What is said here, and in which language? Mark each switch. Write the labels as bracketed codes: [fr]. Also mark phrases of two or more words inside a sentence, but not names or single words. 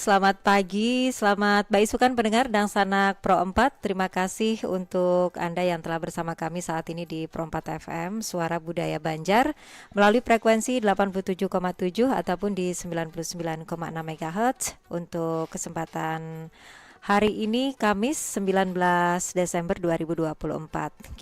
[id] Selamat pagi, [bjn] selamat baisukan [id] pendengar dan sanak Pro 4. Terima kasih untuk Anda yang telah bersama kami saat ini di Pro 4 FM Suara Budaya Banjar melalui frekuensi 87,7 ataupun di 99,6 MHz untuk kesempatan hari ini Kamis 19 Desember 2024.